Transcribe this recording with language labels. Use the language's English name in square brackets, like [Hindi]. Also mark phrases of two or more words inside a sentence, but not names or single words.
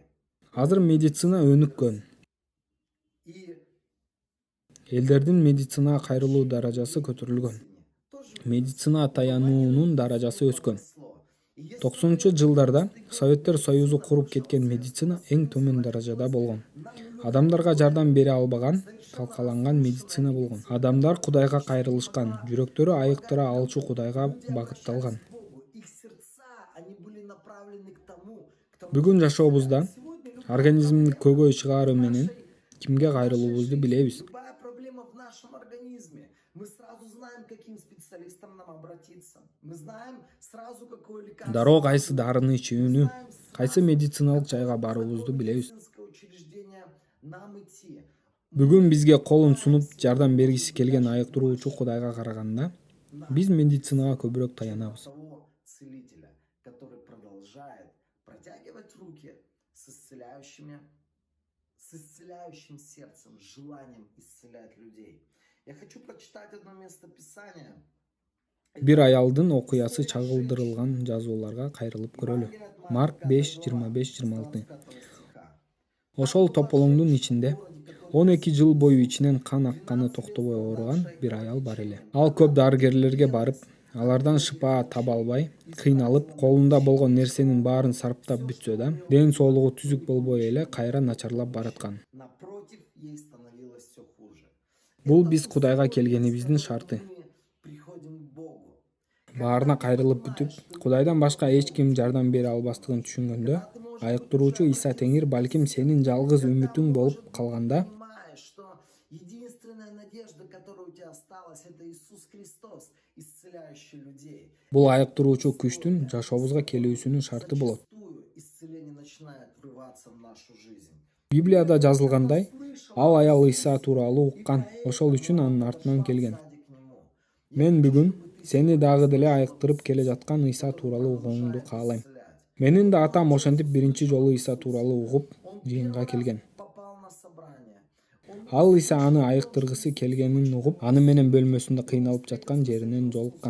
[Kyrgyz] Азыр медицина өнүккөн. И Элдердин медицинага кайрылуу даражасы көтөрүлгөн. Медицина таянуунун даражасы өскөн. 90-жылдарда Советтер Союзу куруп кеткен медицина эң төмөн даражада болгон. Адамдарга жардам бере албаган, талкаланган медицина болгон. Адамдар Кудайга кайрылышкан, жүрөктөрү айыктыра алчу Кудайга багытталган. [Russian] их сердца, они были направлены к тому, [Kyrgyz] Бүгүн жашообузда организмди көйгөй чыгаруу менен кимге кайрылуубузду билебиз. [Russian] любая проблема в нашем организме, мы сразу знаем, к каким специалистам нам обратиться. Мы знаем сразу, какое лекарство. [Kyrgyz] Дароо кайсы дарыны ичүүнү, кайсы медициналык жайга баруубузду билебиз. [Russian] Медицинское учреждение нам идти. [Kyrgyz] Бүгүн бизге колун сунуп жардам бергиси келген айыктыруучу Кудайга караганда, биз медицинага көбүрөөк таянабыз. [Russian] Того целителя, который продолжает протягивать руки с исцеляющим сердцем, с желанием исцелять людей. Я хочу прочитать одно место Писания. [Kyrgyz] Бир аялдын окуясы чагылдырылган жазууларга кайрылып көрөлү. Марк 5:25-26. Ошол тополоңдун ичинде 12 жыл бою ичинен кан акканы токтобой ооруган бир аял бар эле. Ал көп дарыгерлерге барып, алардан шыпа таба албай, кыйналып, колунда болгон нерсенин баарын сарптап бүтсө да, ден соолугу түзүк болбой эле кайра начарлап бараткан. [Russian] Напротив, ей становилось все хуже. [Kyrgyz] Бул биз Кудайга келгенибиздин шарты. [Russian] Мы приходим к Богу. [Kyrgyz] Баарына кайрылып бүтүп, Кудайдан башка эч ким жардам бере албастыгын түшүнгөндө, айыктыруучу Иса Теңир балким сенин жалгыз үмүтүң болуп калганда, [Russian] Понимаешь, что единственная надежда, которая у тебя осталась, это Иисус Христос, исцеляющий людей. [Kyrgyz] бул айыктыруучу күчтүн жашообузга келүүсүнүн шарты болот. [Russian] Зачастую исцеление начинает врываться в нашу жизнь. [Kyrgyz] Библияда жазылгандай, ал аял Иса тууралуу уккан, ошол үчүн анын артынан келген. [Russian] Сзади к нему. [Kyrgyz] Мен бүгүн сени дагы деле айыктырып келе жаткан Иса тууралуу угууңду каалайм. Менин да атам ошентип биринчи жолу Иса тууралуу угуп, жыйынга келген. [Russian] Попал на собрание. Он [Kyrgyz] Ал Иса аны айыктыргысы келгенин угуп, аны менен бөлмөсүндө кыйналып жаткан жеринен жолуккан.